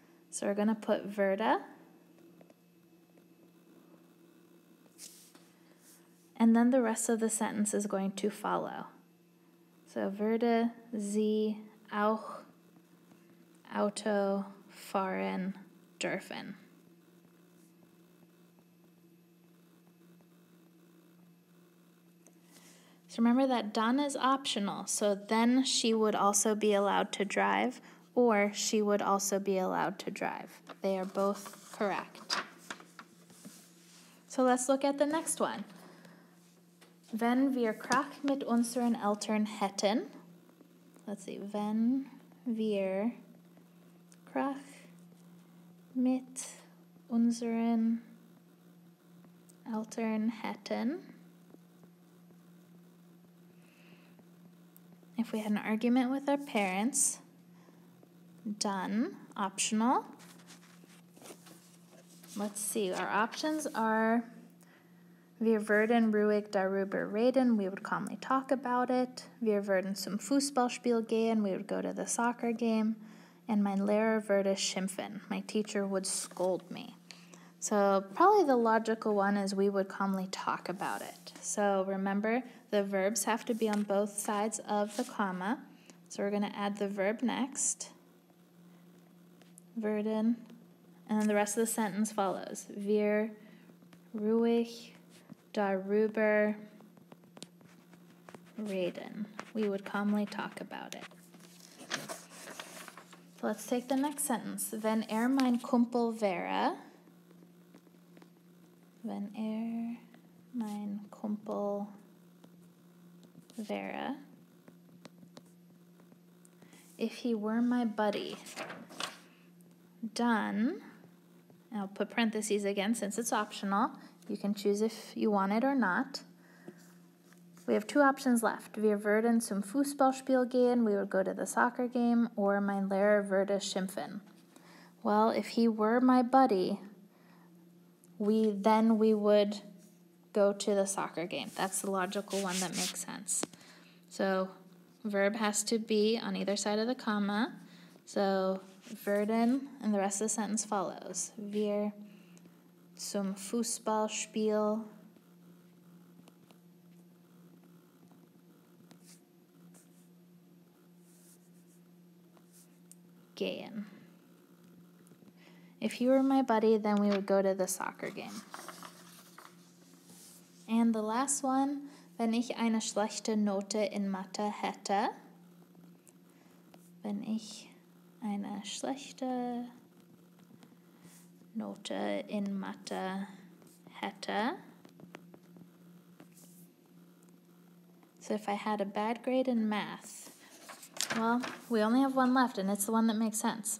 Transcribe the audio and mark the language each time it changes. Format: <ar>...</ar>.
<en>So we're going to put würde, and then the rest of the sentence is going to follow.</en> <de>So würde sie auch Auto fahren dürfen.</de> <en>So remember that dann is optional, so then she would also be allowed to drive, or she would also be allowed to drive. They are both correct. So let's look at the next one.</en> <de>Wenn wir Krach mit unseren Eltern hätten,</de> <en>let's see,</en> <de>wenn wir Krach mit unseren Eltern hätten,</de> <en>if we had an argument with our parents,</en> <de>dann, optional.</de> <en>Let's see, our options are</en> <de>wir würden ruhig darüber reden,</de> <en>we would calmly talk about it.</en> <de>Wir würden zum Fußballspiel gehen,</de> <en>we would go to the soccer game. And</en> <de>mein Lehrer würde schimpfen,</de> <en>my teacher would scold me. So probably the logical one is we would calmly talk about it. So remember, the verbs have to be on both sides of the comma. So we're going to add the verb next, würden, and then the rest of the sentence follows.</en> <de>Wir ruhig darüber reden.</de> <en>We would calmly talk about it. So let's take the next sentence. Wenn mein Kumpel wäre,</en> <de>wenn mein Kumpel wäre,</de> <en>if he were my buddy, dann, and I'll put parentheses again since it's optional. You can choose if you want it or not. We have two options left.</en> <de>Wir würden zum Fußballspiel gehen,</de> <en>we would go to the soccer game, or</en> <de>mein Lehrer würde schimpfen.</de> <en>Well, if he were my buddy, we would go to the soccer game. That's the logical one that makes sense. So verb has to be on either side of the comma. So würden, and the rest of the sentence follows.</en> <de>Wir zum Fußballspiel gehen.</de> <en>If he were my buddy, then we would go to the soccer game. And the last one,</en> <de>wenn ich eine schlechte Note in Mathe hätte. Wenn ich eine schlechte Note in Mathe hätte.</de> <en>So if I had a bad grade in math, well, we only have one left, and it's the one that makes sense.</en>